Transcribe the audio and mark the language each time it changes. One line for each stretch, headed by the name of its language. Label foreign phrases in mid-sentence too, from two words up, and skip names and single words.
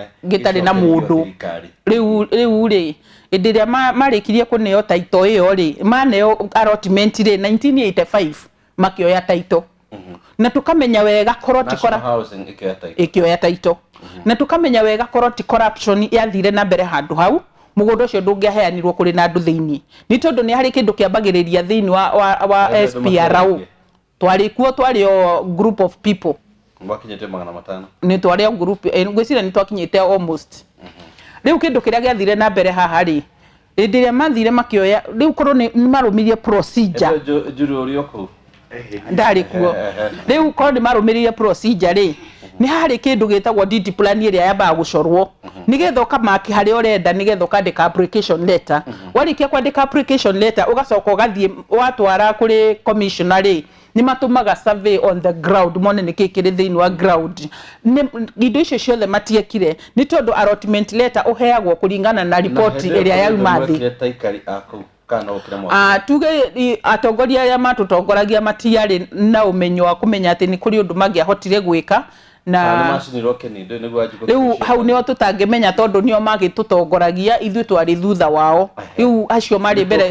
Kikuyu: gitari na mundu riu ri indiria marikirie kuneo taito iyo ri maneo allotment ri 1985 makioya taito na tukamenya wega koroti ikioya taito na tukamenya wega koroti corruption yathire na mbere handu hau mugunda ucio ndungiaheanirwo kuri na andu thiini ni tondu ni hari kindu kiambagiriria thiini wa SPRO twari kuo twari o
English: group of people
Kikuyu: mwakinyete 500 ni twari o group ngwicira ni twakinyete almost riu kindu kiria giathire na mbere haha ri indiria mathire makioya riu korwo ni marumirie procedure juru uri oku ndari kuo riu korwo ni marumirie procedure ri ni hari kindu gitagwo
English: deed plan
Kikuyu: iria yamba gucorwo nigetha ukamaki hari urenda nigetha ukandika
English: application letter
Kikuyu: warikia kwandika
English: application letter
Kikuyu: ugacoka ugathie watwara kuri commissioner ri ni matumaga
English: survey on the ground
Kikuyu: mone ni kikiri thiini wa ground indo icio ciothe matiekire ni tondu
English: allotment letter
Kikuyu: uheagwo kuringana na report iria yaumathi tuge atongoria ya matutongoragia matiari na umenyo wa kumenya ati ni kuri undu mangiahotire gwika na riu hau nio tutangimenya tondu nio magitutongoragia ithu twari thutha wao riu acio mari mbere